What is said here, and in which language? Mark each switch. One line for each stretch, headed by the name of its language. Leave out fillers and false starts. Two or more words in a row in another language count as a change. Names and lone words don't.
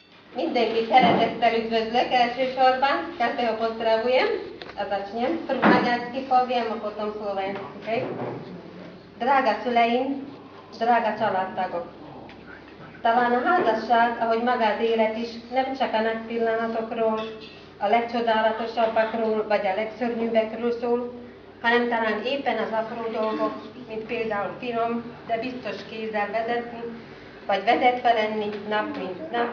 Hungarian: Mindenkit szeretettel üdvözlök elsősorban.
Slovak: Každého pozdravujem a začnem. V maďarsky poviem a potom slovensky. Okay?
Hungarian: Drága szüleim, drága családtagok! Talán a házasság, ahogy maga az élet is, nem csak a nagy pillanatokról, a legcsodálatosabbakról vagy a legszörnyűbbekről szól, hanem talán éppen az apró dolgok, mint például finom, de biztos kézzel vezetni, vagy vezetve lenni nap mint nap.